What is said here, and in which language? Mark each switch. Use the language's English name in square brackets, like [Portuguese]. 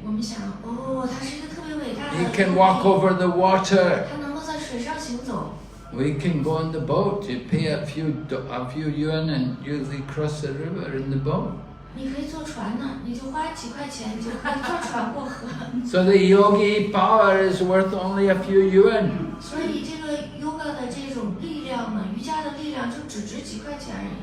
[Chinese] 我们想，哦，他是一个特别伟大的 [English] He can walk over the water. [Chinese] 他能够在水上行走。 [English] We can go on the boat. You pay a few yuan and usually cross the river in the boat. [Chinese] 你可以坐船呢，你就花几块钱就可以坐船过河。 [English] So the yogi power is worth only a few yuan. [Chinese] 所以这个 yoga 的这种力量呢，瑜伽的力量就只值几块钱而已。